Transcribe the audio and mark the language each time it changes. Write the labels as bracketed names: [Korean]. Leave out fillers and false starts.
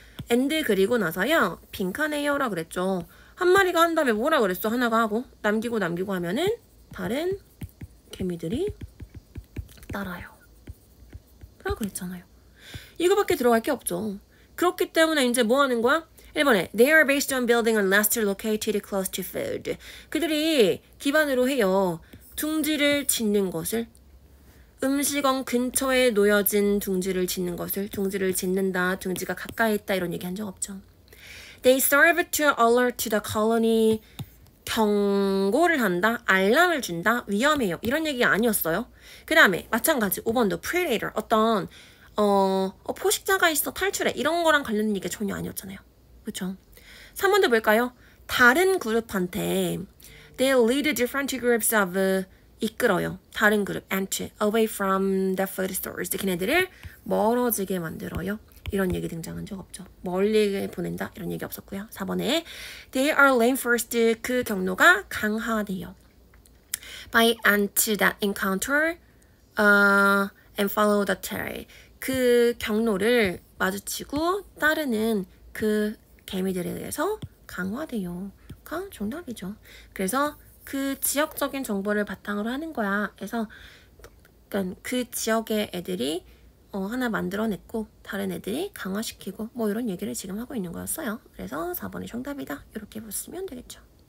[Korean] and 그리고 나서요, 빈칸에요 라고 그랬죠. 한 마리가 한 다음에 뭐라 그랬어? 하나가 하고 남기고 하면은 다른 개미들이 따라요. 라고 그랬잖아요. 이거밖에 들어갈 게 없죠. 그렇기 때문에 이제 뭐 하는 거야? [English] 1번에 They are based on building a nest located close to food. [Korean] 그들이 기반으로 해요. 둥지를 짓는 것을. 음식원 근처에 놓여진 둥지를 짓는 것을. 둥지를 짓는다. 둥지가 가까이 있다. 이런 얘기 한 적 없죠. [English] They serve to alert the colony. [Korean] 경고를 한다. 알람을 준다. 위험해요. 이런 얘기 아니었어요. 그 다음에 마찬가지 5번도 predator. 어떤 포식자가 있어 탈출해. 이런 거랑 관련된 얘기가 전혀 아니었잖아요. 그렇죠? 3번도 뭘까요? [English] 다른 그룹한테 they lead different groups of 이끌어요. 다른 그룹 and away from the food stores. [Korean] 걔네들을 멀어지게 만들어요. 이런 얘기 등장한 적 없죠. 멀리 보낸다 이런 얘기 없었고요. [English] 4번에 they are reinforced. [Korean] 그 경로가 강화돼요. [English] by ants that encounter and follow the trail. [Korean] 그 경로를 마주치고 따르는 그 개미들에 의해서 강화돼요. 가 정답이죠. 그래서 그 지역적인 정보를 바탕으로 하는 거야. 그래서 그러니까 그 지역의 애들이 하나 만들어냈고 다른 애들이 강화시키고 뭐 이런 얘기를 지금 하고 있는 거였어요. 그래서 4번이 정답이다. 이렇게 보시면 되겠죠.